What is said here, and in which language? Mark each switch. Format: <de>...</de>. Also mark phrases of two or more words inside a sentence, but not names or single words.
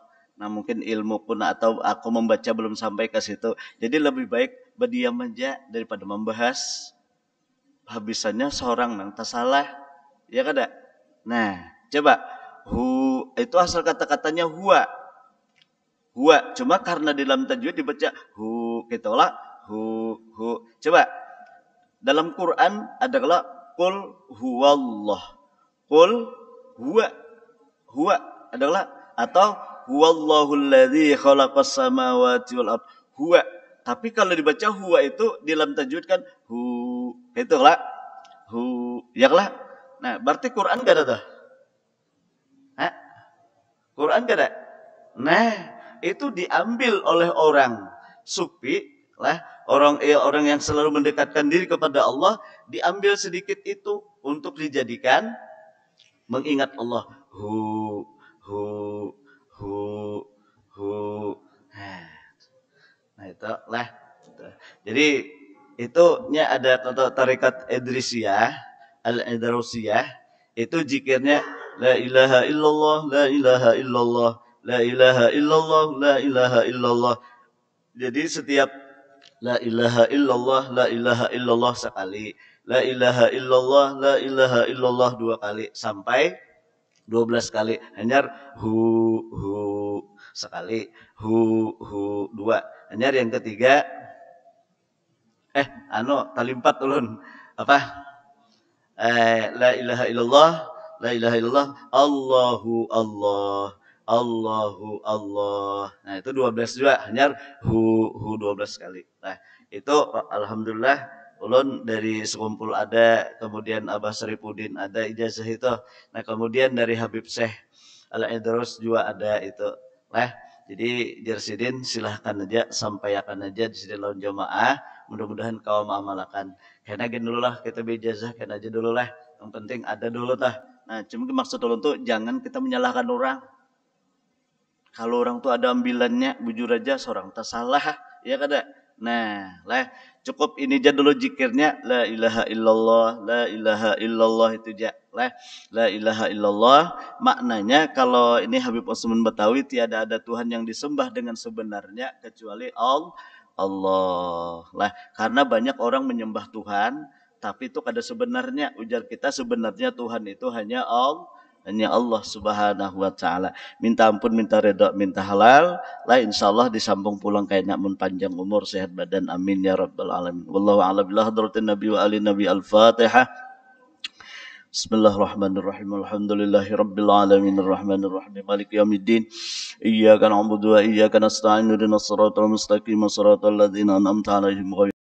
<id>Nah mungkin ilmu pun atau aku membaca belum sampai ke situ. Jadi lebih baik berdiam aja daripada membahas.</id> <bjn>Habisannya seorang nang tak salah. Ya kada? Nah coba.</bjn> <id>Itu asal kata-katanya huwa. Huwa. Cuma karena di dalam tajwid dibaca hu. Gitu lah. Hu. Coba. Dalam Quran ada kalau</id> <ar>قل هو الله. قل هو. هو</ar> <id>adalah atau</id> <ar>هو الله الذي خلق السماوات والأرض. هو.</ar> <id>Tapi kalau dibaca huwa itu di dalam tajwid kan hu. Itulah. Hu. Yaklah. Nah, berarti Quran enggak ada dah. Quran enggak ada. Nah, itu diambil oleh orang sufi lah, orang yang selalu mendekatkan diri kepada Allah, diambil sedikit itu untuk dijadikan mengingat Allah. Hu. Nah itu lah. Jadi itunya ada tarekat Idrisiyah, Al-Idrusiyah, itu zikirnya</id> <ar>لا إله إلا الله، لا إله إلا الله، لا إله إلا الله، لا إله إلا الله.</ar> <id>Jadi setiap</id> <ar>لا إله إلا الله، لا إله إلا الله</ar> <id>sekali,</id> <ar>لا إله إلا الله، لا إله إلا الله</ar> <id>2 kali sampai 12 kali. Hanyar hu sekali, hu 2. Hanyar yang ketiga tali 4 ulun. Apa?</id> <ar>لا إله إلا الله، لا إله إلا الله، الله الله، الله الله.</ar> <bjn>Nah, itu 12 juga, hanyar hu 12 kali. Nah, itu alhamdulillah ulun dari sekumpul ada, kemudian Abah Saripudin ada ijazah itu. Nah, kemudian dari Habib Syekh Al-Idrus juga ada itu. Nah, jadi Jersidin silahkan aja, sampaikan aja di sini lawan jamaah. Mudah-mudahan kau mengamalkan. Karena gini dulu lah kita bijazah, kena aja dulu lah. Yang penting ada dulu tah. Nah, cuma maksud ulun tuh jangan kita menyalahkan orang. Kalau orang tuh ada ambilannya, bujur aja seorang tak salah, ya kada.</bjn> <id>Nah, lah cukup ini aja dulu zikirnya,</id> <ar>لا إله إلا الله، لا إله إلا الله</ar> <id>itu aja. Lah,</id> <ar>لا إله إلا الله</ar> <id>maknanya kalau ini Habib Osman Batawi, tiada ada Tuhan yang disembah dengan sebenarnya kecuali Allah.</id> <bjn>Lah, karena banyak orang menyembah Tuhan, tapi itu kada sebenarnya. Ujar kita sebenarnya Tuhan itu hanya Allah</bjn> <ar>سبحانه وتعالى.</ar> <bjn>Minta ampun, minta redha, minta halal. Lah insyaallah disambung pulang kayaknya mun panjang umur, sehat badan,</bjn> <ar>آمين يا رب العالمين. والله أعلم بالله، حضرة النبي وآل النبي. الفاتحة. بسم الله الرحمن الرحيم. الحمد لله رب العالمين، الرحمن الرحيم، مالك يوم الدين. إياك نعبد وإياك نستعين. اهدنا الصراط المستقيم، صراط الذين أنعمت عليهم</ar>